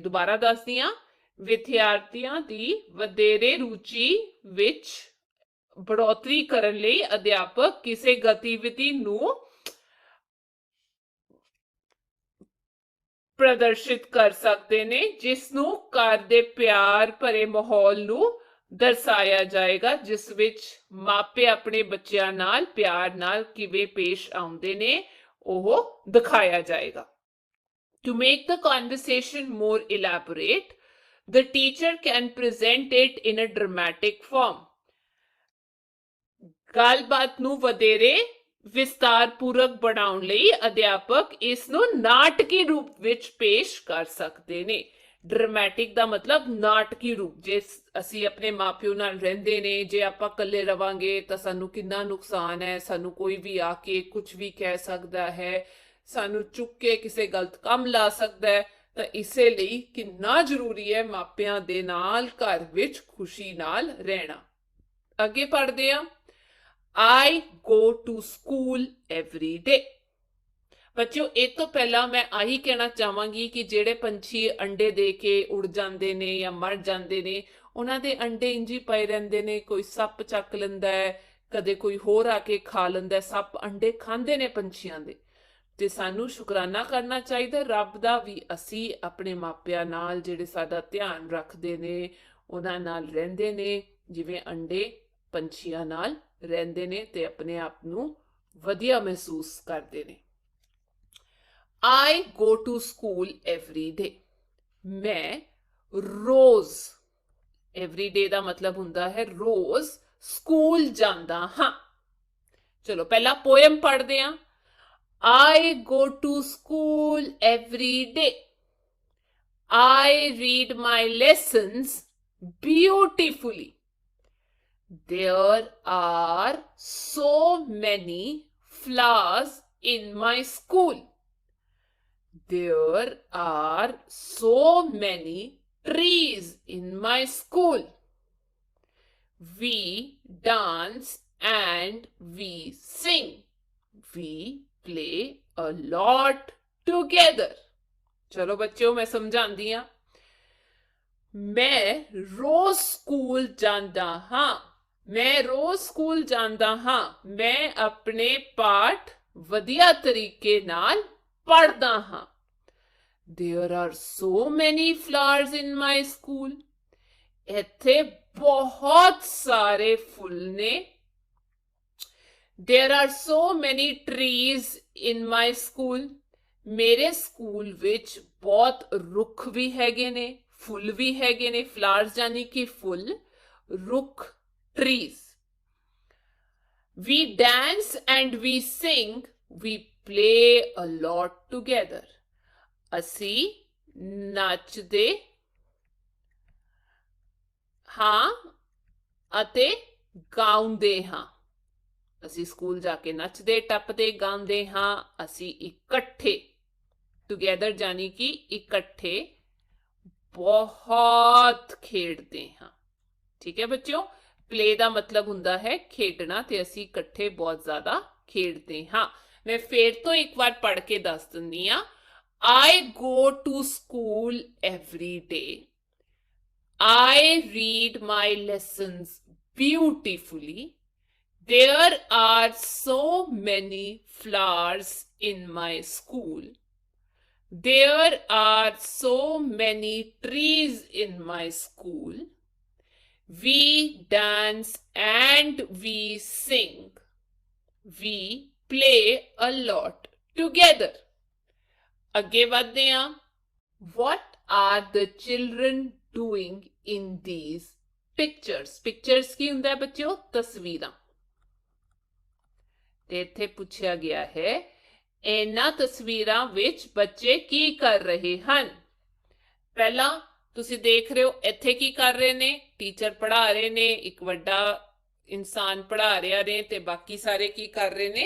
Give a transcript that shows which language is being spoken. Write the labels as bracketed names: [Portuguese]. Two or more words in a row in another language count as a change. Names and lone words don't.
[Punjabi] ਦੁਬਾਰਾ ਦੱਸਦੀ ਹਾਂ, ਵਿਦਿਆਰਥੀਆਂ ਦੀ ਵਧੇਰੇ ਰੁਚੀ ਵਿੱਚ बढ़ोतरी ਕਰਨ ਲਈ ਅਧਿਆਪਕ ਕਿਸੇ ਗਤੀਵਿਧੀ ਨੂੰ ਪ੍ਰਦਰਸ਼ਿਤ ਕਰ ਸਕਦੇ ਨੇ ਜਿਸ ਨੂੰ ਘਰ ਦੇ ਪਿਆਰ ਭਰੇ ਮਾਹੌਲ ਨੂੰ ਦਰਸਾਇਆ ਜਾਏਗਾ, ਜਿਸ ਵਿੱਚ ਮਾਪੇ ਆਪਣੇ ਬੱਚਿਆਂ ਨਾਲ ਪਿਆਰ ਨਾਲ ਕਿਵੇਂ ਪੇਸ਼ ਆਉਂਦੇ ਨੇ ਉਹ ਦਿਖਾਇਆ ਜਾਏਗਾ। [English] To make the conversation more elaborate, the teacher can present it in a dramatic form. [Punjabi] ਗੱਲਬਾਤ ਨੂੰ ਵਧੇਰੇ ਵਿਸਤਾਰਪੂਰਕ ਬਣਾਉਣ ਲਈ ਅਧਿਆਪਕ ਇਸ ਨੂੰ ਨਾਟਕੀ ਰੂਪ ਵਿੱਚ ਪੇਸ਼ ਕਰ ਸਕਦੇ ਨੇ। ਡਰਾਮੈਟਿਕ ਦਾ ਮਤਲਬ ਨਾਟਕੀ ਰੂਪ। ਜੇ ਅਸੀਂ ਆਪਣੇ ਮਾਪਿਓ ਨਾਲ ਰਹਿੰਦੇ ਨੇ, ਜੇ ਆਪਾਂ ਇਕੱਲੇ ਰਵਾਂਗੇ ਤਾਂ ਸਾਨੂੰ ਕਿੰਨਾ ਨੁਕਸਾਨ ਹੈ, ਸਾਨੂੰ ਕੋਈ ਵੀ ਆ ਕੇ ਕੁਝ ਵੀ ਕਹਿ ਸਕਦਾ ਹੈ, ਸਾਨੂੰ ਚੁੱਕ ਕੇ ਕਿਸੇ ਗਲਤ ਕੰਮ ਲਾ ਸਕਦਾ ਹੈ। ਤਾਂ ਇਸੇ ਲਈ ਕਿੰਨਾ ਜ਼ਰੂਰੀ ਹੈ ਮਾਪਿਆਂ ਦੇ ਨਾਲ ਘਰ ਵਿੱਚ ਖੁਸ਼ੀ ਨਾਲ ਰਹਿਣਾ। ਅੱਗੇ ਪੜ੍ਹਦੇ ਹਾਂ। [English] I go to school every day। [Punjabi] ਬੱਚਿਓ, ਇਹ ਤੋਂ ਪਹਿਲਾਂ ਮੈਂ ਆਹੀ ਕਹਿਣਾ ਚਾਹਾਂਗੀ ਕਿ ਜਿਹੜੇ ਪੰਛੀ ਅੰਡੇ ਦੇ ਕੇ ਉੜ ਜਾਂਦੇ ਨੇ ਜਾਂ ਮਰ ਜਾਂਦੇ ਨੇ, ਉਹਨਾਂ ਦੇ ਅੰਡੇ ਇੰਜੀ ਪਏ ਰਹਿੰਦੇ ਨੇ, ਕੋਈ ਸੱਪ ਚੱਕ ਲੈਂਦਾ ਹੈ, ਕਦੇ ਕੋਈ ਹੋਰ ਆ ਕੇ ਖਾ ਲੈਂਦਾ। ਸੱਪ ਅੰਡੇ ਖਾਂਦੇ ਨੇ ਪੰਛੀਆਂ ਦੇ। ਤੇ ਸਾਨੂੰ ਸ਼ੁਕਰਾਨਾ ਕਰਨਾ ਚਾਹੀਦਾ ਰੱਬ ਦਾ ਵੀ, ਅਸੀਂ ਆਪਣੇ ਮਾਪਿਆਂ ਨਾਲ ਜਿਹੜੇ ਸਾਡਾ ਧਿਆਨ ਰੱਖਦੇ ਨੇ, ਉਹਨਾਂ ਨਾਲ ਰਹਿੰਦੇ ਨੇ, ਜਿਵੇਂ ਅੰਡੇ ਪੰਛੀਆਂ ਨਾਲ ਰਹਿੰਦੇ ਨੇ ਤੇ ਆਪਣੇ ਆਪ ਨੂੰ ਵਧੀਆ ਮਹਿਸੂਸ ਕਰਦੇ ਨੇ। [English] I go to school every day। [Punjabi] ਮੈਂ ਰੋਜ਼, [English] every day [Punjabi] ਦਾ ਮਤਲਬ ਹੁੰਦਾ ਹੈ ਰੋਜ਼, ਸਕੂਲ ਜਾਂਦਾ ਹਾਂ। ਚਲੋ ਪਹਿਲਾਂ ਪੋਇਮ ਪੜ੍ਹਦੇ ਹਾਂ। [English] I go to school every day। I read my lessons beautifully। There are so many flowers in my school। There are so many trees in my school। We dance and we sing। We play a lot together। [Punjabi] ਚਲੋ ਬੱਚਿਓ, ਮੈਂ ਸਮਝਾਂਦੀ ਹਾਂ। ਮੈਂ ਰੋਜ਼ ਸਕੂਲ ਜਾਂਦਾ ਹਾਂ। ਮੈਂ ਰੋਜ਼ ਸਕੂਲ ਜਾਂਦਾ ਹਾਂ। ਮੈਂ ਅਪਣੇ ਪਾਠ ਵਧੀਆ ਤਰੀਕੇ ਨਾਲ ਪੜ੍ਹਦਾ ਹਾਂ। [English] There are so many flowers in my school। [Punjabi] ਇੱਥੇ ਬਹੁਤ ਸਾਰੇ ਫੁੱਲ ਨੇ। [English] There are so many trees in my school। [Punjabi] ਮੇਰੇ ਸਕੂਲ ਵਿੱਚ ਬਹੁਤ ਰੁੱਖ ਵੀ ਹੈਗੇ ਨੇ, ਫੁੱਲ ਵੀ ਹੈਗੇ ਨੇ। ਫਲਾਵਰਸ ਯਾਨੀ ਕਿ ਫੁੱਲ, ਰੁੱਖ, trees। [English] We dance and we sing। We play a lot together। [Punjabi] ਅਸੀਂ ਨੱਚਦੇ ਹਾਂ ਅਤੇ ਗਾਉਂਦੇ ਹਾਂ। ਅਸੀਂ ਸਕੂਲ ਜਾ ਕੇ ਨੱਚਦੇ, ਟੱਪਦੇ, ਗਾਉਂਦੇ ਹਾਂ। ਅਸੀਂ ਇਕੱਠੇ, ਟੁਗੇਦਰ ਯਾਨੀ ਕਿ ਇਕੱਠੇ, ਬਹੁਤ ਖੇਡਦੇ ਹਾਂ। ਠੀਕ ਹੈ ਬੱਚਿਓ, ਪਲੇ ਦਾ ਮਤਲਬ ਹੁੰਦਾ ਹੈ ਖੇਡਣਾ, ਤੇ ਅਸੀਂ ਇਕੱਠੇ ਬਹੁਤ ਜ਼ਿਆਦਾ ਖੇਡਦੇ ਹਾਂ। ਮੈਂ ਫੇਰ ਤੋਂ ਇੱਕ ਵਾਰ ਪੜ੍ਹ ਕੇ ਦੱਸ ਦਿੰਦੀ ਹਾਂ। [English] I go to school every day। I read my lessons beautifully। There are so many flowers in my school। There are so many trees in my school। We dance and we sing। We play a lot together। [Punjabi] ਅੱਗੇ ਵਧਦੇ ਹਾਂ। [English] What are the children doing in these pictures। [Punjabi] Pictures ਕੀ ਹੁੰਦਾ ਹੈ ਬੱਚਿਓ? ਤਸਵੀਰਾਂ। ਤੇ ਇੱਥੇ ਪੁੱਛਿਆ ਗਿਆ ਹੈ ਇਹਨਾਂ ਤਸਵੀਰਾਂ ਵਿੱਚ ਬੱਚੇ ਕੀ ਕਰ ਰਹੇ ਹਨ। ਪਹਿਲਾਂ ਤੁਸੀਂ ਦੇਖ ਰਹੇ ਹੋ ਇੱਥੇ ਕੀ ਕਰ ਰਹੇ ਨੇ? ਟੀਚਰ ਪੜ੍ਹਾ ਰਹੇ ਨੇ, ਇੱਕ ਵੱਡਾ ਇਨਸਾਨ ਪੜ੍ਹਾ ਰਿਹਾ ਨੇ ਤੇ ਬਾਕੀ ਸਾਰੇ ਕੀ ਕਰ ਰਹੇ ਨੇ?